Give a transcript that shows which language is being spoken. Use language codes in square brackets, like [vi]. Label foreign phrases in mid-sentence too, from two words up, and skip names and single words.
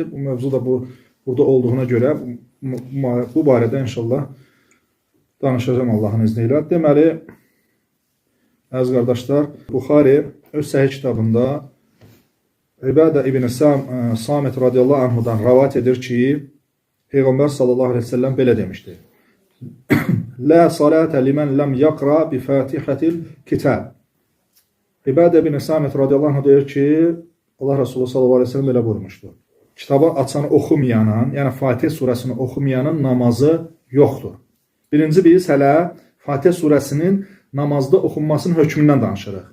[az] Bu mövzu da burada olduğuna görə bu barədə inşallah danışacağım Allahın izni ilə. Deməli, əziz qardaşlar, Buxari öz səhih kitabında İbadə ibn Samit [ar] رضي الله عنه [az] rəvat edir ki, Peyğəmbər [ar] صلى الله عليه وسلم [az] belə demişdir. [ar] لا صلاة لمن لم يقرأ بفاتحة الكتاب. [az] İbadə ibn Samit [ar] رضي الله عنه [az] deyir ki, Allah Resulü [ar] صلى الله عليه وسلم [az] belə buyurmuşdur. Kitabı açanı oxumayanın, yəni Fatihə surəsini oxumayanın namazı yoxdur. Birinci biz hələ Fatihə surəsinin namazda oxunmasının hökmündən danışırıq.